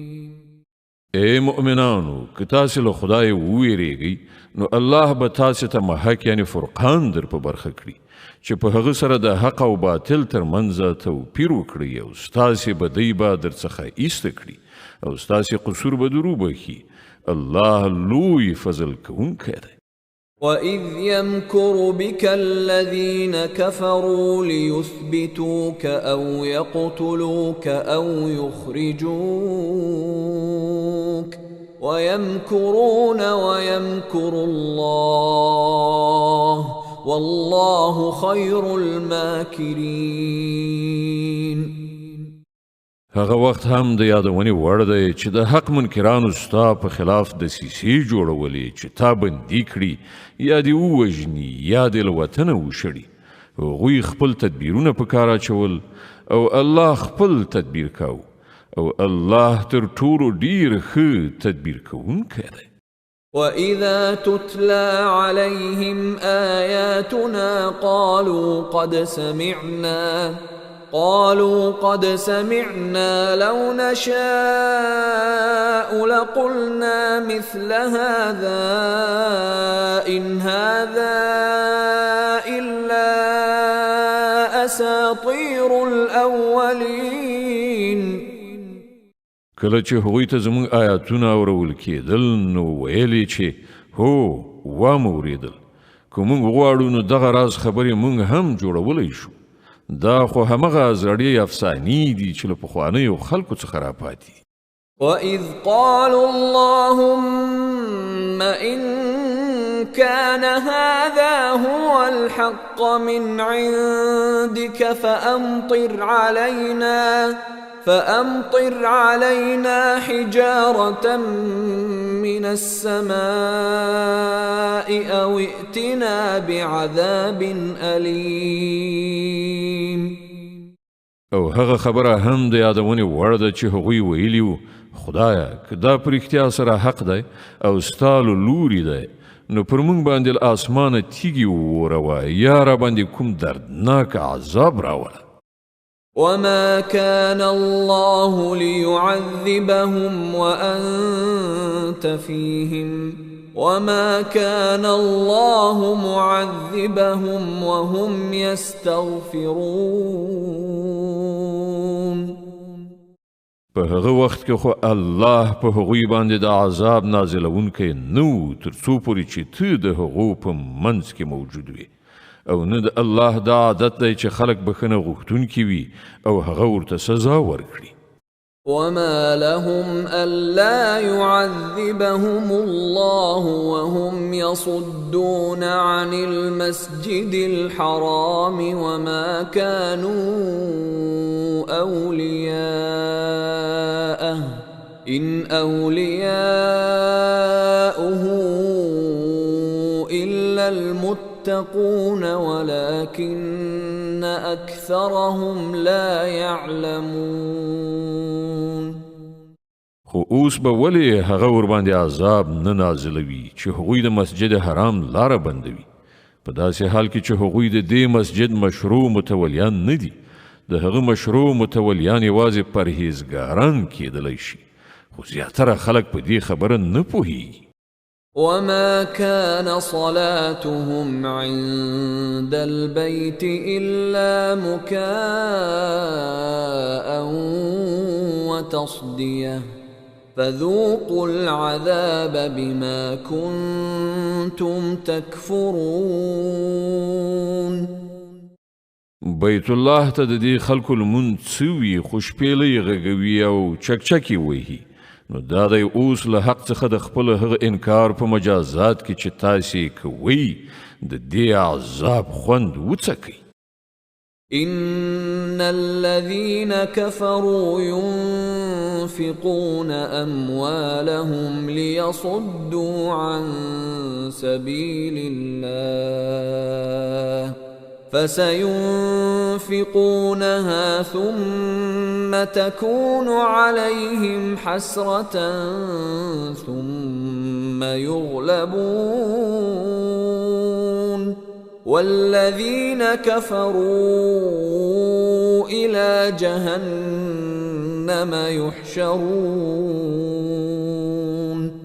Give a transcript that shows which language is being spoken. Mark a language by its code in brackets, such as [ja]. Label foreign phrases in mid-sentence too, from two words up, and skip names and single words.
[ps] اے مؤمنانو، که تاسې له خدای وویریږئ نو الله به تاسې ته محک یعنی فرقان در په برخه کړي چې په هغه سره د حق او باطل ترمنځ توپیر وکړي او ستاسې بدۍ به در څخه ایسته کړي او ستاسې قصور به در وبخي. الله لوی فضل کوونکی دی. [ar] وَإِذْ يَمْكُرُ بِكَ الَّذِينَ كَفَرُوا لِيُثْبِتُوكَ أَوْ يَقْتُلُوكَ أَوْ يُخْرِجُوكَ وَيَمْكُرُونَ وَيَمْكُرُ اللَّهُ وَاللَّهُ خَيْرُ الْمَاكِرِينَ. [ps] هغه وخت هم د یادونې وړ دی چې د حق منکرانو ستا په خلاف دسیسې جوړولې چې تا بندي کړي یا دې ووژني یا دې له وطنه وشړي. هغوی خپل تدبیرونه په کار اچول او الله خپل تدبیر کاوه او الله تر ټولو ډیر ښه تدبیر کوونکی دی. [ar] وَإِذَا تُتْلَى عَلَيْهِمْ آيَاتُنَا قالوا قد سمعنا لو نشاء لقلنا مثل هذا إن هذا إلا أساطير الأولين. [ps] کله چې هغوی ته زموږ آیاتونه اورول کېدل نو ویلې چې هو وامو اورېدل، که موږ غواړو نو دغه راز خبرې موږ هم جوړولی شو. دا خو همغه زړې افسانې دي چې له پخوانیو خلکو څخه راپاتې. [ar] وَإِذْ قَالُوا اللَّهُمَّ إِن كَانَ هَذَا هُوَ الْحَقَّ مِنْ عِندِكَ فأمطر علينا حجارة من السماء أو ائتنا بعذاب أليم. [ps] او هغه خبره هم د یادونې وړ ده چې هغوی ویلي وو خدایه که دا په رښتیا سره حق دی او ستا له لورې دی نو پر موږ باندې له اسمانه تیږې ووروه یا را باندې کوم دردناک عذاب راوله. [ar] وما كان الله ليعذبهم وأنت فيهم وما كان الله معذبهم وهم يستغفرون. [ps] په هغه وخت کې خو الله په هغوی باندې د عذاب نازلونکی نو تر څو پورې چې ته د هغو په منځ کې موجود وي او نه د الله دا عادت دی چې خلک بخښنه غوښتونکي وي او هغه ورته سزا ورکړي. [ar] وما لهم ألا يعذبهم الله وهم يصدون عن المسجد الحرام وما كانوا أولياءه إن أولياؤه إلا المتقون ولكن أكثرهم لا يعلمون. [ps] خو اوس به ولې هغه ور باندې عذاب نه نازلوي چې هغوی د مسجد حرام لاره بندوي په داسې حال کې چې هغوی د دې مسجد مشروع متولیان نه دي. د هغه مشروع متولیان یوازې پرهیزګاران کېدلی شي خو زیاتره خلک په دې خبره نه پوهیږي. [ar] وما كان صلاتهم عند البيت إلا مكاء وتصدية فذوقوا العذاب بما كنتم تكفرون. [ps] بیت الله ته د دې خلکو لمونځ څه وي خو شپېلۍ غږوي او چکچکې وهي نو دا دی اوس له حق څخه د خپل هغه انکار په مجازات کې چې تاسې کوئ د دې عذاب خوند وڅکئ. [ar] إن الذين كفروا ينفقون أموالهم ليصدوا عن سبيل الله فسينفقونها ثم تكون عليهم حسرة ثم يغلبون والذين كفروا إلى جهنم يحشرون.